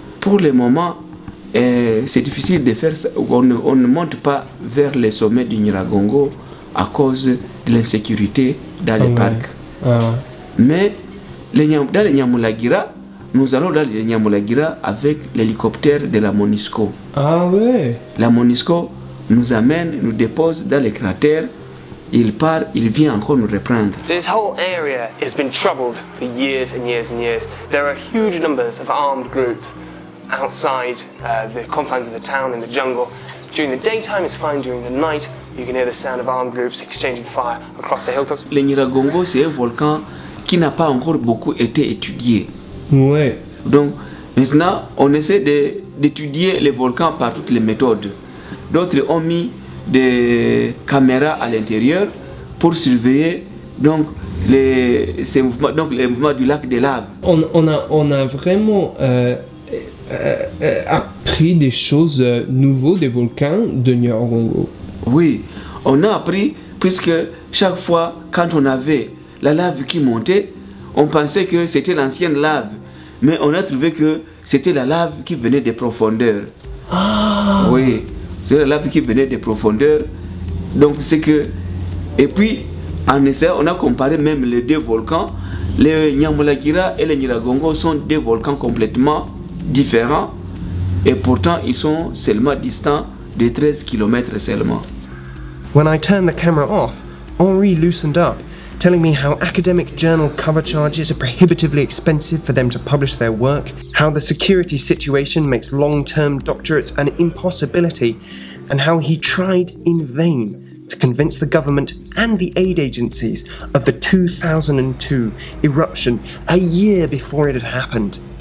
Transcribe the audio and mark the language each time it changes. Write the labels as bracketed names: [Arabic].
[French] Pour le moment, c'est difficile de faire ça. On ne monte pas vers les sommets du Nyiragongo à cause de l'insécurité dans les parcs. Mais dans les Nyamulagira, nous allons dans les Nyamulagira avec l'hélicoptère de la MONUSCO. Ah ouais. La MONUSCO nous amène, nous dépose dans les cratères. Il part, il vient encore nous reprendre. [English] This whole area has been troubled for years and years and years. There are huge numbers of armed groups outside the confines of the town in the jungle. During the daytime it's fine, during the night you can hear the sound of armed groups exchanging fire across the hilltops. [French] Le Nyiragongo, c'est un volcan qui n'a pas encore beaucoup été étudié. Ouais. Donc maintenant on essaie d'étudier les volcans par toutes les méthodes. D'autres ont mis des caméras à l'intérieur pour surveiller donc ces mouvements, donc les mouvements du lac de lave. On a vraiment appris des choses nouvelles des volcans de Nyiragongo. Oui, on a appris, puisque chaque fois quand on avait la lave qui montait, on pensait que c'était l'ancienne lave, mais on a trouvé que c'était la lave qui venait des profondeurs. Ah. Oui, c'est la lave qui venait des profondeurs. Donc c'est que... Et puis, en essai, on a comparé même les deux volcans. Les Nyamulagira et les Nyiragongo sont deux volcans complètement différents. Et pourtant, ils sont seulement distants de 13 km seulement. [English] When I turned the camera off, Henri loosened up, telling me how academic journal cover charges are prohibitively expensive for them to publish their work, how the security situation makes long-term doctorates an impossibility, and how he tried in vain to convince the government and the aid agencies of the 2002 eruption a year before it had happened.